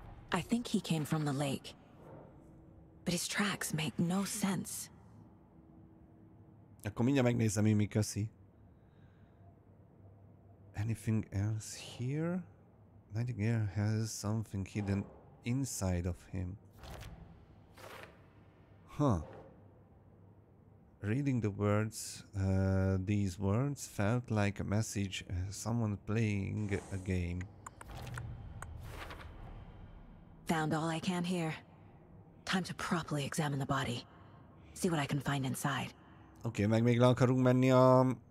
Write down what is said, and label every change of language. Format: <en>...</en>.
<en>I think he came from the lake. But his tracks make no sense.</en> <hu>Akkor mindjárt megnézem, mi köszi.</hu> <en>Anything else here? Nightingale has something hidden inside of him. Huh. Reading the words, these words felt like a message, someone playing a game. Found all I can here. Time to properly examine the body. See what I can find inside.</en> <hu>Oké, meg még le akarunk menni a...</hu>